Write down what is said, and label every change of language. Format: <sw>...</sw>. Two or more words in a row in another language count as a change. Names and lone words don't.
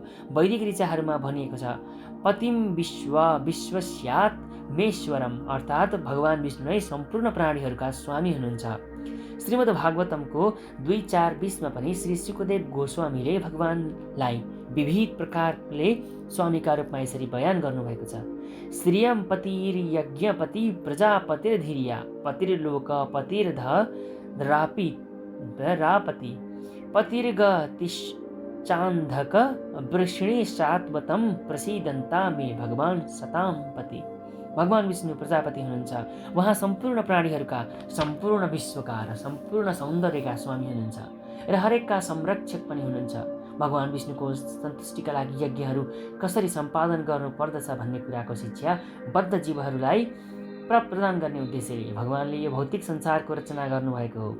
<ne>वैदिक ऋचाहरूमा भनिएको छ,</ne> <sa>पतिम विश्वस्यात् मेश्वरम,</sa> <ne>अर्थात् भगवान विष्णु नै सम्पूर्ण प्राणीहरूका स्वामी हुनुहुन्छ। श्रीमद् भागवतमको 2:4-20मा पनि श्री शुकदेव गोस्वामीले भगवानलाई विविध प्रकारले स्वामीका रूपमा यसरी बयान गर्नुभएको छ।</ne> <sa>श्रियं पतिर्यज्ञपति प्रजापतिर्धीर्या पतिर्लोकपतिर्धरापति पतिर्गतिश्चान्धक वृष्णिशात्वतं प्रसीदन्ता मे भगवान सतां पति।</sa> <ne>भगवान विष्णु प्रजापति हुनुहुन्छ। उहाँ सम्पूर्ण प्राणीहरूका, सम्पूर्ण विश्वका र सम्पूर्ण सौन्दर्यका स्वामी हुनुहुन्छ र हरेकका संरक्षक पनि हुनुहुन्छ। भगवान विष्णुको सन्तुष्टिका लागि यज्ञहरू कसरी सम्पादन गर्नुपर्दछ भन्ने कुराको शिक्षा बद्ध जीवहरूलाई प्रदान गर्ने उद्देश्यले भगवानले यो भौतिक संसारको रचना गर्नुभएको हो।</ne>